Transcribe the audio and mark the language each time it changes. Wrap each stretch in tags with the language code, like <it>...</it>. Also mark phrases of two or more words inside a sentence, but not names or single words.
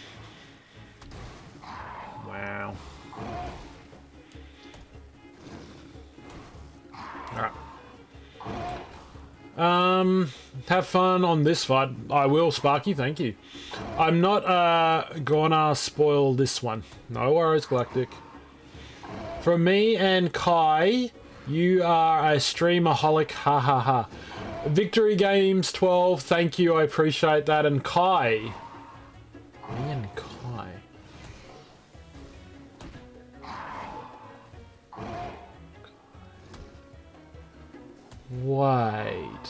<en>Wow. Alright. Have fun on this fight. I will, Sparky, thank you. I'm not gonna spoil this one. No worries, Galactic. From me and Kai, you are a streamaholic, ha ha ha. Victory Games 12, thank you, I appreciate that. And Kai. Me and Kai. Wait.</en>